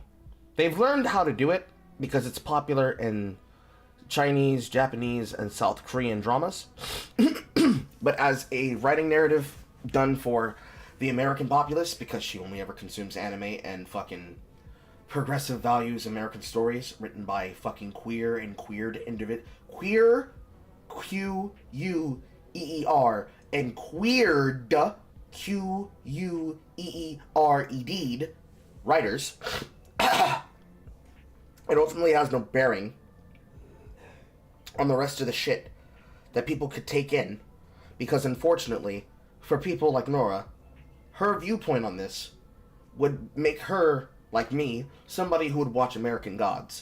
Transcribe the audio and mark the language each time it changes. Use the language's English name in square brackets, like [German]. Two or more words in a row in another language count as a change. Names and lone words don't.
[English] They've learned how to do it because it's popular in Chinese, Japanese, and South Korean dramas. But as a writing narrative done for the American populace, because she only ever consumes anime and fucking progressive values American stories written by fucking queer and queered queer Q-U-E-E-R and queered Q-U-E-E-R-E-D writers, it ultimately has no bearing on the rest of the shit that people could take in, because unfortunately, for people like Nora, her viewpoint on this would make her, like me, somebody who would watch American Gods.